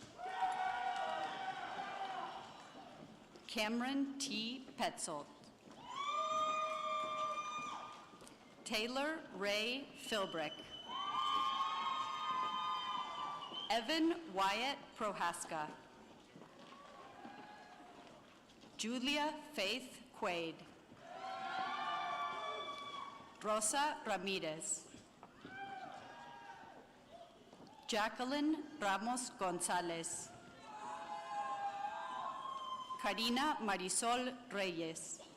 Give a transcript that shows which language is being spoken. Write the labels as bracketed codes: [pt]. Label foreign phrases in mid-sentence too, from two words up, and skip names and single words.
[en] Cameron T. Petzold. Taylor Ray Philbrick. Evan Wyatt Prohaska. Julia Faith Quaid. Rosa Ramirez. Jacqueline Ramos Gonzalez. Karina Marisol Reyes.